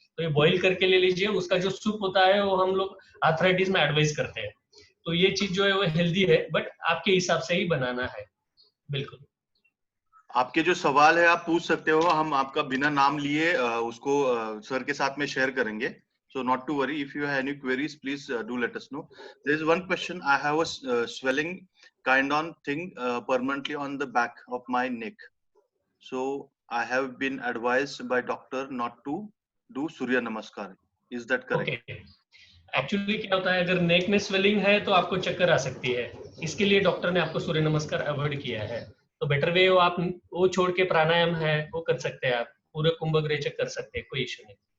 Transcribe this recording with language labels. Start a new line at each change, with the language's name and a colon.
Hindi: तो ये बॉईल करके ले लीजिए, उसका जो सूप होता है वो हम लोग आर्थराइटिस में एडवाइस करते हैं। तो ये चीज जो है वो हेल्दी है, बट आपके हिसाब से ही बनाना है। बिल्कुल। आपके जो सवाल है आप पूछ सकते हो, हम आपका बिना नाम लिए उसको सर के साथ में शेयर करेंगे।
English: So not to worry, if you have any queries, please do let us know. There is one question. I have a swelling kind on thing permanently on the back of my neck. So I have been advised by doctor not to do Surya Namaskar. Is that correct?
Hindi: Okay, actually क्या होता है, अगर नेक में swelling है तो आपको चक्कर आ सकती है, इसके लिए डॉक्टर ने आपको सूर्य नमस्कार अवॉइड किया है। तो बेटर वे आप वो छोड़ के प्राणायाम है वो कर सकते हैं, आप पूरे कुंभक रेचक कर सकते हैं, कोई इशू नहीं।